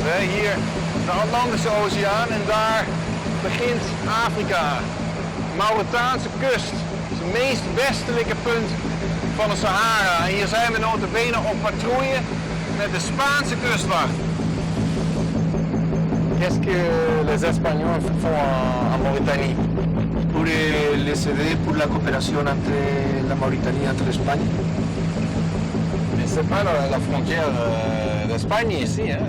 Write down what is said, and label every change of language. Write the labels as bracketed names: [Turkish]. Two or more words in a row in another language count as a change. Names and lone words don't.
[Dutch] Hè? Hier de Atlantische Oceaan en daar begint Afrika. Mauritaanse kust, het meest westelijke punt van de Sahara. En hier zijn we nota bene op patrouille met de Spaanse kustwacht. [French] Qu'est-ce que les Espagnols font en Mauritanie? Pour les aider pour la coopération entre la Mauritanie et l'Espagne. C'est pas la frontière d'Espagne ici, hein?